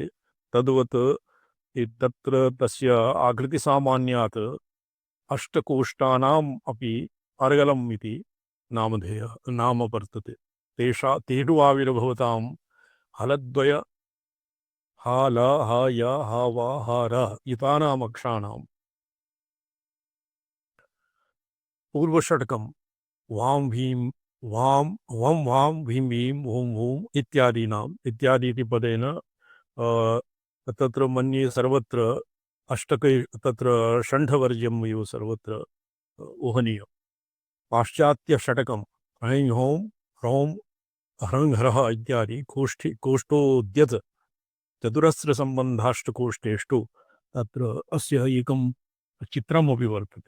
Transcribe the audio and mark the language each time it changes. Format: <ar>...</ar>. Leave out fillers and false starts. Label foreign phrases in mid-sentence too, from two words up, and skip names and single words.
<sa>तद्वत् तत्र तस्य आकृतिसामान्यात् अष्टकोष्ठानाम् अपि अर्गलम् इति नामधेयः नाम वर्तते। तेषु आविर्भवतां हलद्वय हा ल ह य ह व ह र इतानाम् अक्षराणां पूर्वषट्कं वां भीं वां वं वां भीं भीं ॐ ॐ इत्यादि इति पदेन तत्र मन्ये सर्वत्र अष्टके तत्र षण्ढवर्ज्यं इव सर्वत्र ऊहनीयम्। पाश्चात्यषटकं ऐं हौं ह्रौं ह्रं ह्रः इत्यादि कोष्ठोद्यत चतुरस्रसम्बन्धाष्टकोष्ठेषु तत्र अस्य एकं चित्रमपि वर्तते।</sa>